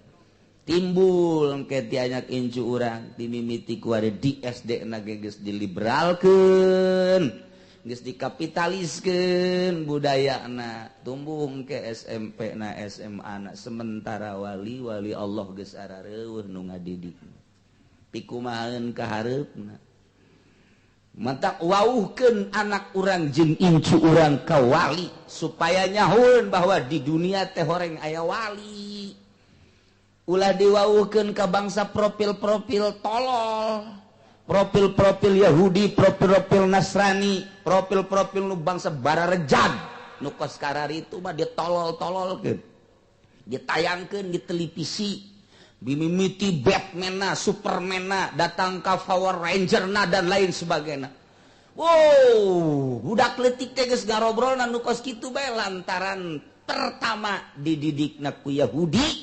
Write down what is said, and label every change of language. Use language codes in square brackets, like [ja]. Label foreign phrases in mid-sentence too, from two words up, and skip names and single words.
[su] Timbul engke ti anyak incu urang dimimiti ku ari di SD na geus diliberalkeun geus dikapitaliskeun budayana tumbuh engke SMP na SMA na sementara wali Allah geus arareueuh nu ngadidik pikumaheun ka hareupna mata wauhkeun anak urang jeung incu urang ka wali supaya nyahoeun bahwa di dunia teh horeng aya wali. Ulah diwauhkeun ka bangsa profil-profil tolol, profil-profil Yahudi, profil-profil Nasrani, profil-profil nu bangsa bararejag nu kos karari itu mah ditolol-tololkeun. Ditayangkeun di televisi, bimimiti Batman-na, Superman-na, datang ka Power Ranger-na [id] dan lain sebagainya. [su] Wow, budak leutik teh geus ngarobrolna nu kos kitu bae lantaran pertama dididikna ku Yahudi.